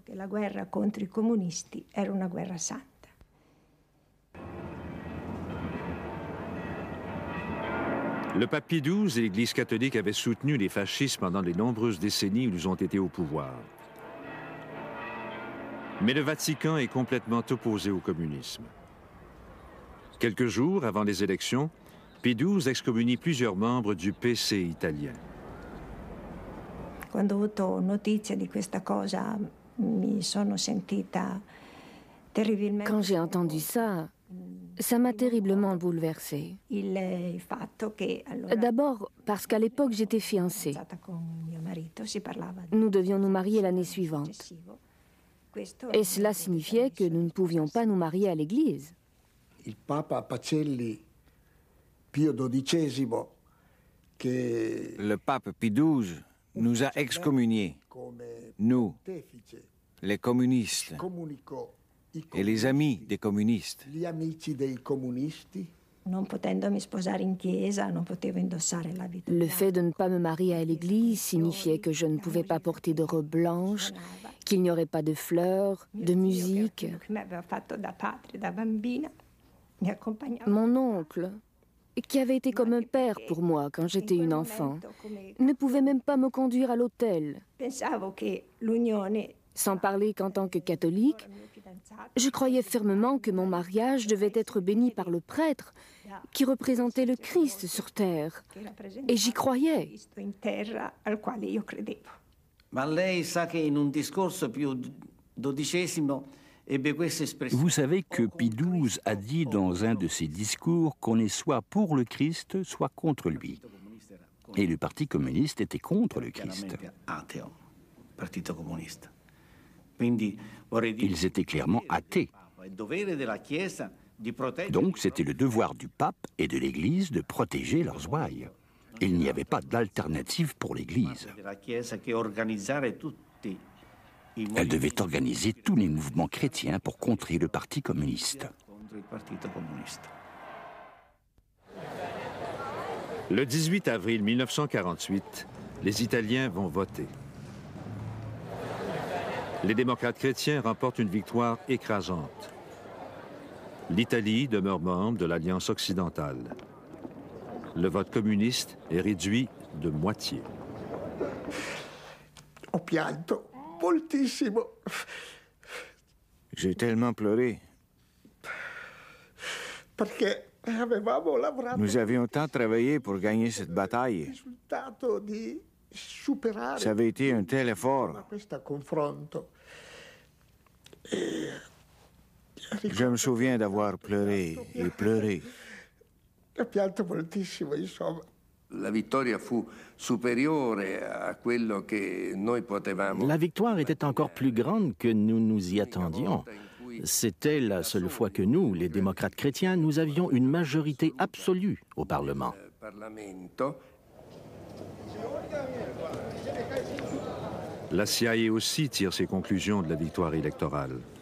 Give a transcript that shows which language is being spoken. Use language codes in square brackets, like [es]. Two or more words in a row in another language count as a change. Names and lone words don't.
[fr] Le pape Pie XII et l'Église catholique avaient soutenu les fascistes pendant les nombreuses décennies où ils ont été au pouvoir. Mais le Vatican est complètement opposé au communisme. Quelques jours avant les élections, Pie XII excommunie plusieurs membres du PC italien. [it] Quando ho avuto notizia di questa cosa, mi sono sentita terribilmente. [fr] Quand j'ai entendu ça, ça m'a terriblement bouleversée. [it] Il fatto che allora [fr] D'abord parce qu'à l'époque j'étais fiancée. [it] con mio marito si parlava [fr] Nous devions nous marier l'année suivante. [it] successivo. Questo [fr] Et cela signifiait que nous ne pouvions pas nous marier à l'église. [it] Il Papa Pacelli Pio XII, che [fr] Le pape Pie XII nous a excommuniés, nous, les communistes [it] comunicò [fr] et les amis des communistes. [it] gli amici dei comunisti. non potendomi sposare in chiesa, non potevo indossare l'abito. [fr] Le fait de ne pas me marier à l'église signifiait que je ne pouvais pas porter de robe blanche, qu'il n'y aurait pas de fleurs, de musique. [it] Quello che mi aveva fatto da padre, da bambina, mi accompagnava. [fr] Mon oncle, qui avait été comme un père pour moi quand j'étais une enfant, ne pouvait même pas me conduire à l'autel. [it] Pensavo che l'unione [fr] Sans parler qu'en tant que catholique, je croyais fermement que mon mariage devait être béni par le prêtre qui représentait le Christ sur terre. Et j'y croyais. [it] Cristo in terra al quale io credevo. Ma lei sa che in un discorso Pio XII ebbe questa espressione. [fr] Vous savez que Pie XII a dit dans un de ses discours qu'on est soit pour le Christ, soit contre lui. Et le Parti communiste était contre le Christ. [it] Ateo, Partito Comunista. Quindi vorrei dire [fr] Ils étaient clairement athées. [it] è dovere della Chiesa di proteggere. [fr] Donc c'était le devoir du pape et de l'Église de protéger leurs ouailles. Il n'y avait pas d'alternative pour l'Église. [it] della Chiesa che organizzare tutti i [fr] Elle devait organiser tous les mouvements chrétiens pour contrer le Parti communiste. [it] contro il Partito Comunista. [fr] Le 18 avril 1948, les Italiens vont voter. Les démocrates chrétiens remportent une victoire écrasante. L'Italie demeure membre de l'Alliance occidentale. Le vote communiste est réduit de moitié. [it] Ho pianto moltissimo [fr] J'ai tellement pleuré. [it] perché avevamo lavorato [fr] Nous avions tant travaillé pour gagner cette [it] il [fr] bataille. [it] risultato di superare [fr] Ça avait été un tel effort. [it] questo confronto. [fr] Je me souviens d'avoir pleuré et pleuré. [it] Ho pianto moltissimo, insomma. La vittoria fu superiore a quello che noi potevamo. [fr] La victoire était encore plus grande que nous nous y attendions. C'était la seule fois que nous, les démocrates chrétiens, nous avions une majorité absolue au Parlement. [it] Parlamento. [fr] La CIA aussi tire ses conclusions de la victoire électorale.